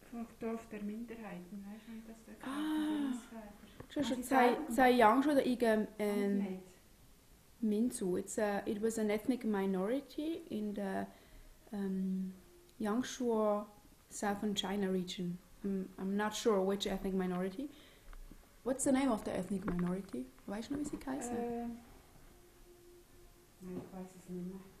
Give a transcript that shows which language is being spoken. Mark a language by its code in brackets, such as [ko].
[de] ？Dorf der Minderheiten， weißt du das？ [zh] 这是在扬州的一个民族。 [en] It was an ethnic minority in the Yangshuo, southern China region. I'm not sure which ethnic minority. What's the name of the ethnic minority? [de] Weißt du noch, wie sie heißen? Nein, ich weiß es nicht mehr.